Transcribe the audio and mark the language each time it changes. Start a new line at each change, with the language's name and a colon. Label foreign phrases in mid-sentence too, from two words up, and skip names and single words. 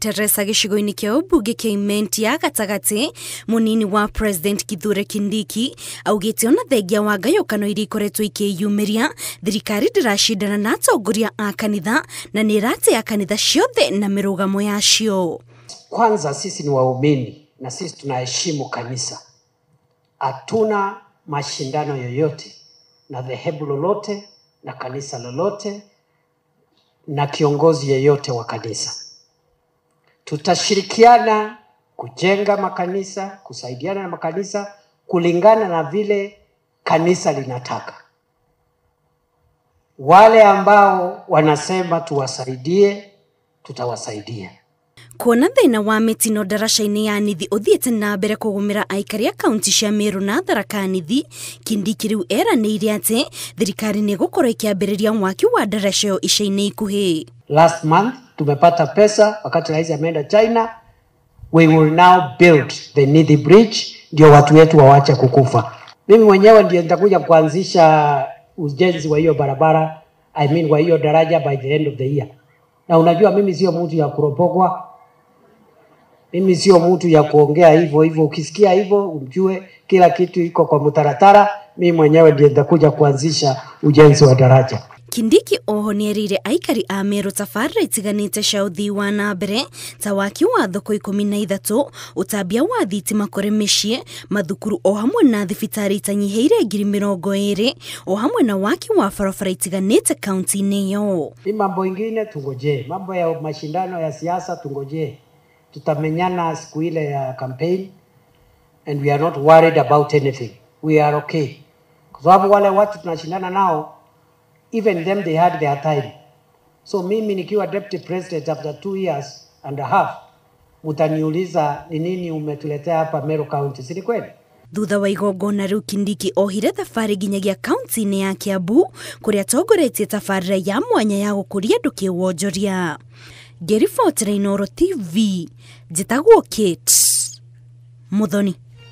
Kikuyu: Teresa gĩcigo-inĩ kĩa ũmbunge kĩa Imenti ya gatagatĩ, mũnini wa President Kithure Kindiki augĩte ona thengia wa ngayũkano iria ikoretwo ikĩyumĩria, thirikari ndĩracindana na atongoria a kanitha na nĩ ĩratĩa kanitha ciothe na mĩrũgamo yacio.
Swahili: Kwanza sisi ni waumini na sisi tunaheshimu kanisa. Hatuna mashindano yoyote na dhehebu lolote na kanisa lolote na kiongozi yeyote wa kanisa. Tutashirikiana kujenga makanisa, kusaidiana na makanisa kulingana na vile kanisa linataka. Wale ambao wanasema tuwasaidie, tutawasaidia.
Kikuyu: Kuona thĩna wa mĩtino ndaraca-inĩ ya Nithi ũthiĩte na mbere kũgũmĩra aikari a kaunti cia Meru na Tharaka Nithi, Kindiki rĩu eranĩire atĩ thirikari nĩ ĩgũkorwo ĩkĩambĩrĩria mwaki wa ndaraca ĩyo ica-inĩ ikuhĩ.
English: Last month
Swahili: tumepata pesa wakati rais ameenda China.
English: We will now build the Nithi Bridge
Swahili: ndio watu wetu waache kukufa. Mimi mwenyewe ndio nitakuja kuanzisha ujenzi wa hiyo barabara, wa hiyo daraja
English: by the end of the year.
Swahili: Na unajua mimi sio mtu ya kuropokwa. Mimi sio mtu ya kuongea hivyo. Ukisikia hivyo ujue kila kitu iko kwa mutaratara. Mimi mwenyewe ndiye nitakuja kuanzisha ujenzi wa daraja.
Kikuyu: Kindiki oho nĩerire aikari a Meru tabarĩra itiganĩte cia ũthii wa na mbere ta waki wa thoko 13, ũtambia wa thitima kũrĩ mĩciĩ, mathukuru o hamwe na thibitarĩ itanyihĩire 20,000 o hamwe na waki wa barabara itiganĩte kaunti-inĩ ĩyo.
Swahili: Ni mambo ingine tungoje, mambo ya mashindano ya siasa tungoje. Tutamenyana siku ile ya campaign
English: and we are not worried about anything. We are okay.
Swahili: Kwa sababu wale watu tunashindana nao,
English: even them they had their time.
Swahili: So mimi nikiwa
English: deputy president after 2 years and a half,
Swahili: mutaniuliza ni nini umetuletea hapa Meru County, si kweli?
Kikuyu: Thutha wa igongona rĩu Kindiki ohire thabarĩ nginyagia kaunti-inĩ ya Kiambu kũrĩa atongoretie tabarĩra ya mwanya ya gũkũria andũ kĩwonjoria. Ngĩribotera Inooro TV, njĩtagwo Kate Muthoni.